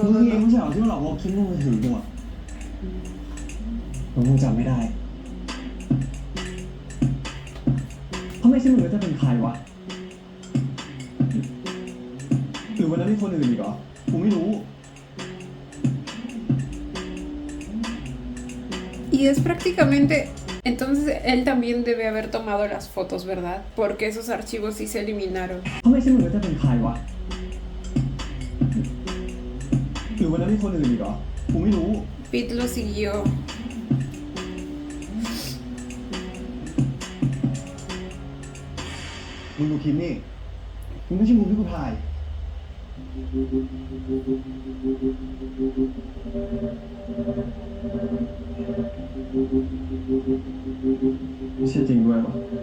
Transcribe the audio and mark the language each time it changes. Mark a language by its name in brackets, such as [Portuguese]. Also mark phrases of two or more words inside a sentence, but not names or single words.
[Thai] มึ [Spanish] no, [Thai] งเอง [Spanish] no. [Thai] ไม่ใช่เหรอที่มาหลอกว่าคิดว่ามือถือกูอะมึงจำไม่ได้ถ้าไม่ใช่มึงแล้วจะเป็นใครวะหรือวันนั้นมีคนอื่นอีกเหรอกูไม่รู้ [Spanish] Y es prácticamente. Entonces él también debe haber tomado las fotos, ¿verdad? Porque esos archivos sí se eliminaron. [Thai] ถ้าไม่ใช่มึงแล้วจะเป็นใครวะหรือวันนั้นมีคนอื่นอีกเหรอกูไม่รู้ [Spanish] Pete lo siguió. [Thai] มึงดูคลิปนี่มึงไม่ใช่มุมที่กูถ่ายไม่ใช่จริงด้วยปะ